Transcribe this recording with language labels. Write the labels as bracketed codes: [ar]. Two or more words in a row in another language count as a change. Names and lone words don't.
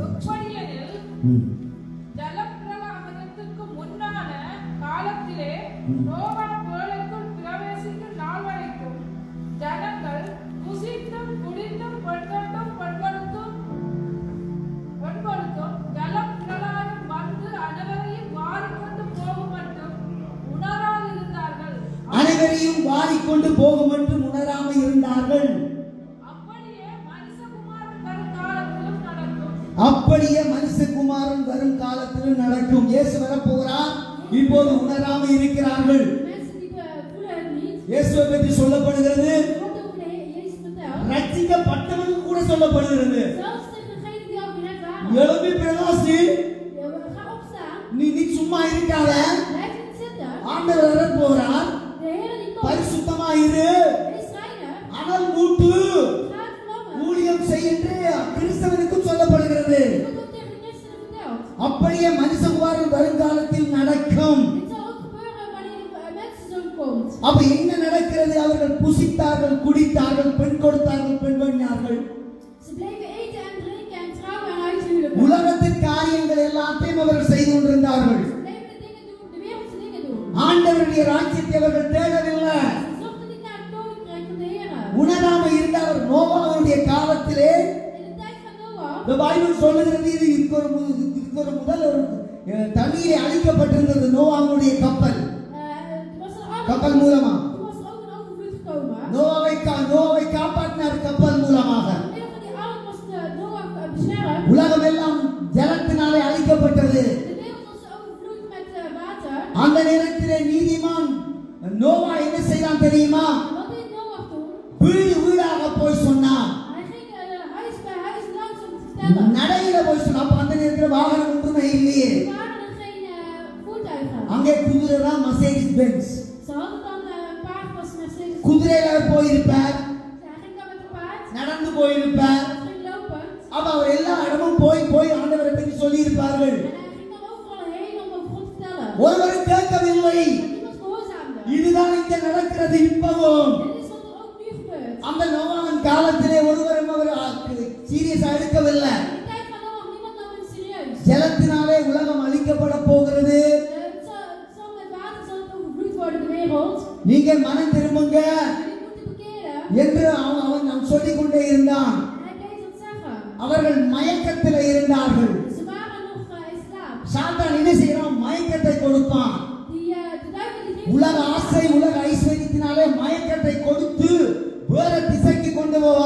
[ta] எப்படியெனில் ஜலப்பிரளயத்திற்கு முன்னான காலத்திலே நோவா பேழைக்குள் பிரவேசிக்கும் நாள் வரைக்கும் ஜனங்கள் புசித்தும் குடித்தும் பெண்களுக்கும் ஜலப்பிரளயம் வந்து அனைவரையும் மாறிக்கொண்டு போகும் மட்டும் உணராதிருந்தார்கள். அனைவரையும் வாரிக்கொண்டு போகும் என்று உணராமல் இருந்தார்கள். அப்படியே மனுஷகுமாரன் வரும் காலத்திலும் நடக்கும். அப்படியே மனுஷகுமாரன் வரும் காலத்திலும் நடக்கும். இயேசு வரப்போகிறார், இப்போது உணராமல் இருக்கிறார்கள். [nl] Mensen die voelen het niet. [ta] இயேசுவை பற்றி சொல்லப்படுகிறது, [nl] Er wordt over Jezus verteld. [ta] ரட்சிக்கப்பட்டவனுக்கு கூட சொல்லப்படுகிறது, [nl] Zelfs tegen degenen die al gered waren. [ta] எழும்பி பிரகாசி, [nl] Ga opstaan. [ta] நீ சும்மா இருக்காத, [nl] Blijf niet zitten. [ta] ஆண்டவர் வரப்போகிறார், [nl] De Heer die komt. [ta] பரிசுத்தமா இரு, [nl] Wees reinig. [ta] அனல் மூட்டு, [nl] Ga het vlammen. [ta] ஊழியம் செய் என்று கிறிஸ்தவனுக்கும் சொல்லப்படுகிறது. [nl] Dit wordt ook tegen de christenen verteld. [ta] அப்படியே மனுஷகுமாரன் வருங்காலத்தில் நடக்கும். [nl] Dit zal ook gebeuren wanneer de mensenzoon komt. [ta] அப்ப என்ன நடக்கிறது? அவர்கள் புசித்தார்கள், குடித்தார்கள், பெண் கொடுத்தார்கள், பெண் பண்ணினார்கள். [nl] Ze bleven eten en drinken en trouwen en uithuwelijken. [ta] உலகத்தின் காரியங்கள் எல்லாத்தையும் அவர்கள் செய்து கொண்டிருந்தார்கள். [nl] Ze bleven de dingen doen, de wereldse dingen doen. [ta] ஆண்டவருடைய ராஜ்யத்தை அவர்கள் தேடவில்லை. [nl] Ze zochten niet naar het koninkrijk van de Heer. [ta] உணராம இருந்தார். நோவாவுடைய காலத்திலே [nl] In de tijd van Noach, [ta] இந்த பைபிள் சொல்லுகிறது, இதுக்கு ஒரு முதல் ஒரு தண்ணீரை அழிக்கப்பட்டிருந்தது நோவாவுடைய கப்பல். [nl] was er een [ta] கப்பல் மூலமா [nl] Toen was er ook een overvloed gekomen. [ta] நோவாவை காப்பாற்றினார் கப்பல் மூலமாக. [nl] Door middel van die ark was Noach beschermd. [ta] உலகம் எல்லாம் ஜலத்தினாலே அழிக்கப்பட்டது. [nl] De wereld was overvloed met water. [ta] அந்த நேரத்திலே நீதிமான் நோவா என்ன செய்தான் தெரியுமா? [nl] Wat deed Noach toen? [ta] வீடு வீடாக போய் சொன்னான், [nl] Hij ging huis bij huis langs om te vertellen. [ta] நடையில போய் சொன்னான். அப்ப அந்த நேரத்தில் வாகனம் ஒன்றுமே இல்லையே, [nl] Er waren er geen voertuigen. [ta] அங்கே குதிரை தான் மர்சிடிஸ் பென்ஸ். [nl] Ze hadden dan een paard was Mercedes. [ta] குதிரையில போயிருப்பார், [nl] Hij ging dan met een paard. [ta] நடந்து போயிருப்பார். [nl] Hij ging lopend. [ta] அப்ப அவர் எல்லா இடமும் போய் ஆண்டவரை பற்றி சொல்லி இருப்பார்கள். [nl] En hij ging dan overal heen om over God te vertellen. [ta] ஒருவரும் கேட்கவில்லை. [nl] Maar niemand gehoorzaamde. [ta] இதுதான் இங்க நடக்கிறது இப்பவும். [nl] Dit is wat er ook nu gebeurt. [ta] அந்த நோவாவின் காலத்திலே ஒருவரும் அவர் சீரியஸா எடுக்கவில்லை. [nl] In de tijd van Noach, niemand nam hem serieus. [ta] ஜலத்தினாலே உலகம் அழிக்கப்பட போகிறது. [nl] Het zal met water zal het overvloed worden, de wereld. [ta] நீங்க மனம் திரும்புங்க [nl] Jullie moeten bekeren. [ta] என்று அவன் சொல்லிக் கொண்டே இருந்தான். [nl] En hij bleef dat zeggen. [ta] அவர்கள் மயக்கத்தில் இருந்தார்கள். [nl] Ze waren nog in slaap. [ta] சாத்தான் என்ன செய்யறான்? மயக்கத்தை கொடுப்பான். [nl] De duivel die geeft [ta] உலக ஆசை, உலக ஐஸ்வர்யத்தினாலே மயக்கத்தை கொடுத்து வேற திசைக்கு கொண்டு போவான்.